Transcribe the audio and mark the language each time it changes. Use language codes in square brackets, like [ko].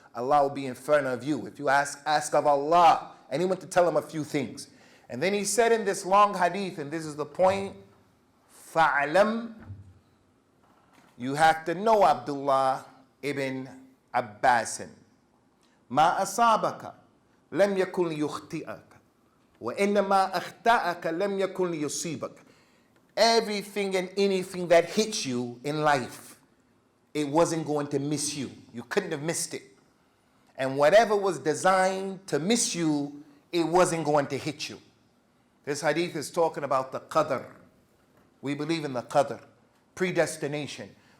[en] Allah will be in front of you. If you ask of Allah, and he went to tell him a few things. And then he said in this long hadith, and this is the point, فَعْلَمْ, you have to know Abdullah ibn Abbasin. [ar] ما أصابك لم يكن ليخطئك وإنما أخطأك لم يكن ليصيبك. [en] Everything and anything that hits you in life, it wasn't going to miss you. You couldn't have missed it. And whatever was designed to miss you, it wasn't going to hit you. This hadith is talking about the qadr. We believe in the qadr, predestination.